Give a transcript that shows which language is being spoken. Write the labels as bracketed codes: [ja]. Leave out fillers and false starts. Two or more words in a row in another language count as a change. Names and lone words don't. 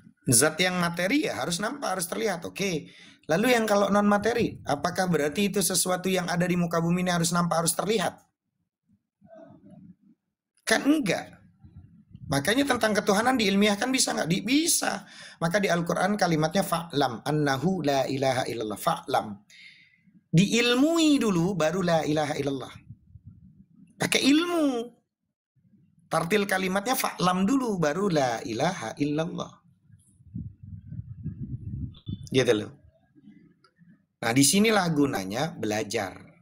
[id] Zat yang materi ya harus nampak, harus terlihat. Oke. Lalu yang kalau non materi, apakah berarti itu sesuatu yang ada di muka bumi ini harus nampak, harus terlihat? Kan enggak. Makanya tentang ketuhanan diilmiahkan bisa nggak? Bisa. Maka di Al-Quran kalimatnya [ar] fa'lam annahu la ilaha illallah. [id] Fa'lam. Diilmui dulu baru [ar] la ilaha illallah. [id] Pakai ilmu. Tartil kalimatnya fa'lam dulu baru [ar] la ilaha illallah. [id] Gitu loh. Nah, disinilah gunanya belajar.